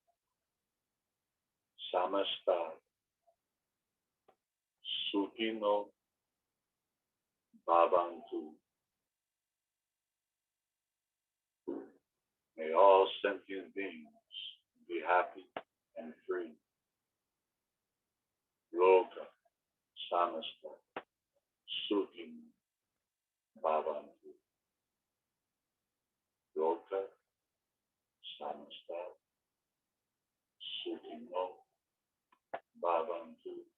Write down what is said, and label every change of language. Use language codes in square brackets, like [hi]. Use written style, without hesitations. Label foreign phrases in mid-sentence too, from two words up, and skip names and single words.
[sa] samasta, sukino, bhavantu. [en] May all sentient beings be happy and free. [sa] Loka, samasta, sukino, bhavantu. Loka, samasta, sukino, bhavantu.